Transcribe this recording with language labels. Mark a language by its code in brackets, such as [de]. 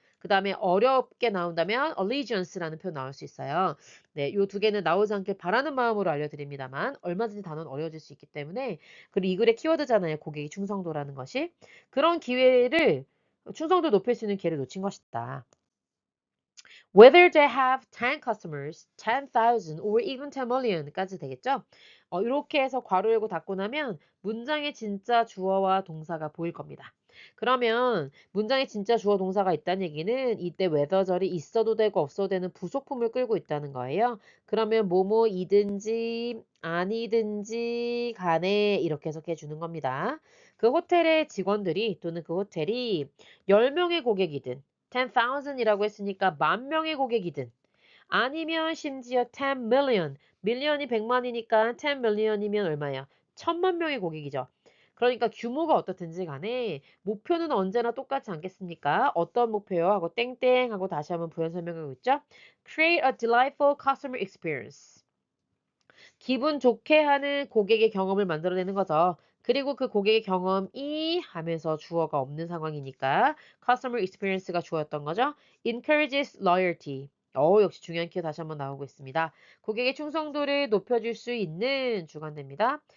[ko] 그 다음에 어렵게 나온다면 allegiance라는 표현 나올 수 있어요. 네, 요 두 개는 나오지 않길 바라는 마음으로 알려드립니다만 얼마든지 단어는 어려워질 수 있기 때문에 그리고 이 글의 키워드잖아요. 고객의 충성도라는 것이. 그런 기회를 충성도 높일 수 있는 기회를 놓친 것이다. [en] Whether they have 10 customers, 10,000 or even 10 million까지 [ko] 되겠죠? 이렇게 해서 괄호 열고 닫고 나면 문장의 진짜 주어와 동사가 보일 겁니다. 그러면 문장에 진짜 주어 동사가 있다는 얘기는 이때 whether절이 있어도 되고 없어도 되는 부속품을 끌고 있다는 거예요. 그러면 뭐뭐이든지 아니든지 간에 이렇게 해석해 주는 겁니다. 그 호텔의 직원들이 또는 그 호텔이 10명의 고객이든 10,000이라고 했으니까 10,000명의 고객이든 아니면 심지어 10 million, 밀리언이 100만이니까 10 million이면 얼마야? 1,000만 명의 고객이죠. 그러니까 규모가 어떻든지 간에 목표는 언제나 똑같지 않겠습니까? 어떤 목표요? 하고 땡땡 하고 다시 한번 부연 설명하고 있죠. [en] Create a delightful customer experience. [ko] 기분 좋게 하는 고객의 경험을 만들어내는 거죠. 그리고 그 고객의 경험이 하면서 주어가 없는 상황이니까 customer experience가 주어였던 거죠. [en] encourages loyalty. [ko] 역시 중요한 키가 다시 한번 나오고 있습니다. 고객의 충성도를 높여줄 수 있는 주관대입니다.